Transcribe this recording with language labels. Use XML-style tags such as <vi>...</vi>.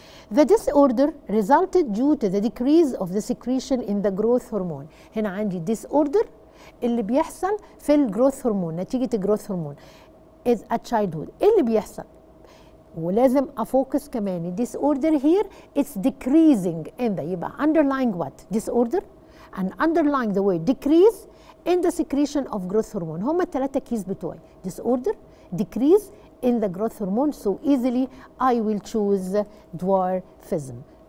<en>The disorder resulted due to the decrease of the secretion in the growth hormone.</en> <ar>هنا عندي disorder اللي بيحصل في الجروث هرمون نتيجة الجروث هرمون</ar> <en>is at childhood.</en> <ar>ايه اللي بيحصل؟ ولازم افوكس كمان disorder</ar> <en>here it's decreasing in the</en> <ar>يبقى</ar> <en>underlying what? disorder and underlying the word decrease in the secretion of growth hormone.</en> <ar>هما الثلاثة كيز بتوعي</ar> <en>disorder decrease in the growth hormone, so easily I will choose dwarfism.</en>